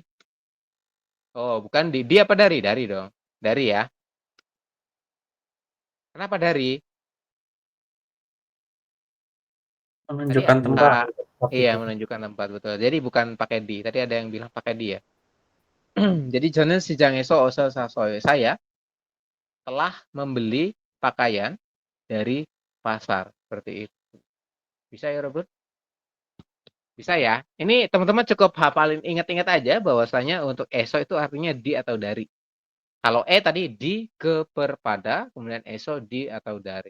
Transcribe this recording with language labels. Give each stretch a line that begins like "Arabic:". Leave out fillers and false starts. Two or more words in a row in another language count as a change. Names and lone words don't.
Indonesian: Oh, bukan di apa dari? Dari dong. Dari ya. Kenapa dari? Menunjukkan Tadi tempat. iya, menunjukkan tempat, betul. Jadi bukan pakai di. Tadi ada yang bilang pakai di ya.
Korean: Jadi 저는 시장에서 옷을 샀어요.
Indonesian: Saya telah membeli pakaian dari pasar. Seperti itu. Bisa ya, Robert? Bisa ya. Ini teman-teman cukup hafalin, ingat-ingat aja bahwasanya untuk eso itu artinya di atau dari. Kalau tadi di, ke, per, pada, kemudian eso di atau dari.